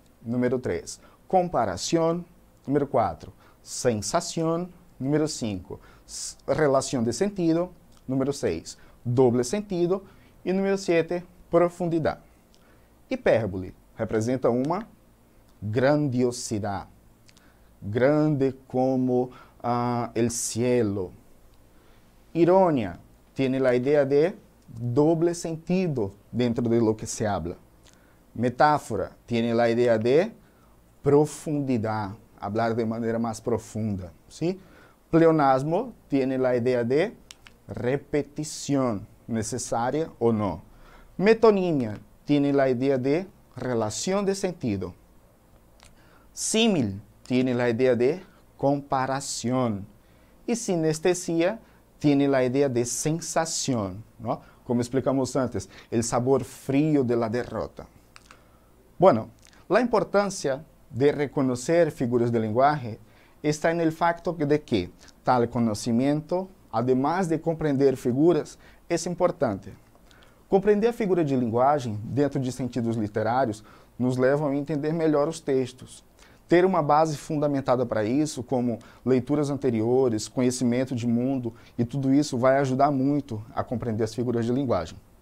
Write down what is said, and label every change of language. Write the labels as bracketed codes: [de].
[es] Número 3, comparación. Número 4, sensación. [pt] Número 5, relação de sentido. Número 6, [es] doble sentido. [pt] E número 7, profundidade. Hipérbole representa uma grandiosidade. [es] Grande como el cielo. Ironia tiene la idea de doble sentido dentro de lo que se habla. Metáfora tiene la idea de profundidad, hablar de manera más profunda, ¿sí? Pleonasmo tiene la idea de repetición, necesaria o no. Metonímia tiene la idea de relación de sentido. Símil tiene la idea de comparación. Y sinestesia tiene la idea de sensación, ¿no? Como explicamos antes, el sabor frío de la derrota. Bueno, la importancia de reconocer figuras de lenguaje está en el facto de que tal conocimiento, además de compreender figuras, es importante. [pt] Compreender a figura de linguagem dentro de sentidos literários nos leva a entender melhor os textos. Ter uma base fundamentada para isso, como leituras anteriores, conhecimento de mundo, e tudo isso vai ajudar muito a compreender as figuras de linguagem.